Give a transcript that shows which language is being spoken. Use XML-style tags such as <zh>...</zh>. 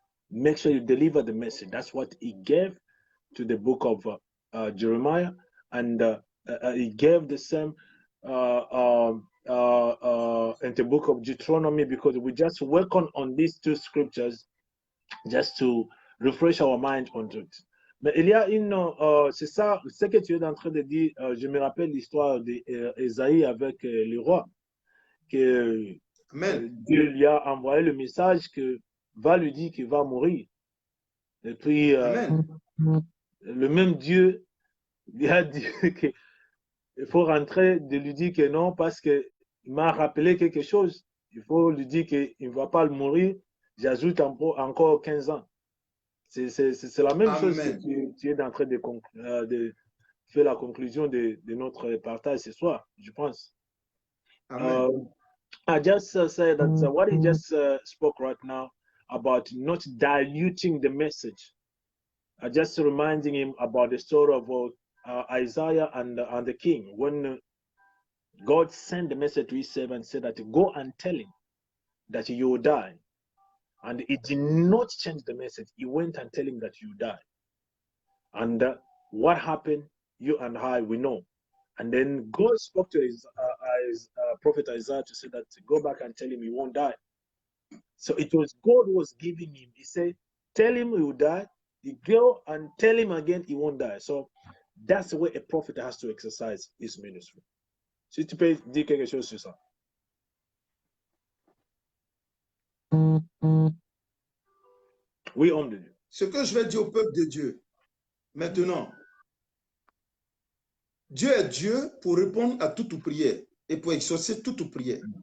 <en>Make sure you deliver the message. That's what he gave to the book of Jeremiah, and he gave the same in the book of Deuteronomy, because we just work on these two scriptures just to refresh our mind on it.</en> <fr>Mais il y a une, c'est ça, ce que tu es en train de dire. Je me rappelle l'histoire d'Ésaïe avec le roi, que Dieu lui a envoyé le message que va lui dire qu'il va mourir. Et puis, le même Dieu lui a dit qu'il faut rentrer, de lui dire que non, parce qu'il m'a rappelé quelque chose. Il faut lui dire qu'il ne va pas mourir. J'ajoute encore 15 ans. C'est la même chose que tu es en train de faire la conclusion de notre partage ce soir, je pense.</fr> <en>I just said that what he just spoke right now about not diluting the message. I just reminding him about the story of Isaiah and the king. When God sent the message to his servant, said that go and tell him that you will die. And he did not change the message. He went and tell him that you die. And what happened, you and I, we know. And then God spoke to his prophet Isaiah to say that go back and tell him he won't die. So it was God who was giving him. He said, tell him he will die. He go and tell him again he won't die. So that's the way a prophet has to exercise his ministry.</en> <fr>Si tu peux dire quelque chose sur ça. Oui, homme de Dieu. Ce que je vais dire au peuple de Dieu, maintenant, Dieu est Dieu pour répondre à toute prière et pour exaucer toute prière.</fr>